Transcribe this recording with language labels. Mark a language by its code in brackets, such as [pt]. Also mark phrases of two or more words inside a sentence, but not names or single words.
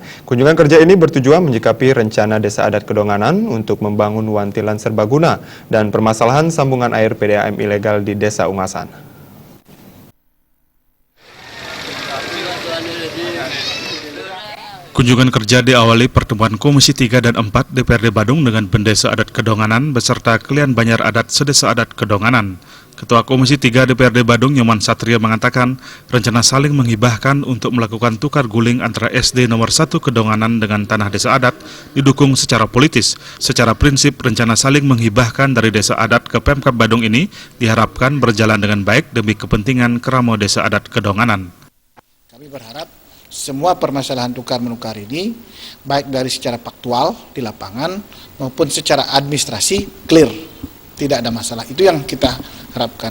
[id] Kunjungan kerja ini bertujuan menyikapi rencana Desa Adat Kedonganan untuk membangun wantilan serbaguna dan permasalahan sambungan air PDAM ilegal di Desa Ungasan. Kunjungan kerja diawali pertemuan Komisi 3 dan 4 DPRD Badung dengan Pendesa Adat Kedonganan beserta Kelian Banjar Adat Sedesa Adat Kedonganan. Ketua Komisi 3 DPRD Badung Nyoman Satria mengatakan rencana saling menghibahkan untuk melakukan tukar guling antara SD nomor 1 Kedonganan dengan tanah desa adat didukung secara politis. Secara prinsip rencana saling menghibahkan dari desa adat ke Pemkab Badung ini diharapkan berjalan dengan baik demi kepentingan Keramo Desa Adat Kedonganan. Kami berharap semua permasalahan tukar-menukar ini baik dari secara faktual di lapangan maupun secara administrasi clear, tidak ada masalah. Itu yang kita harapkan.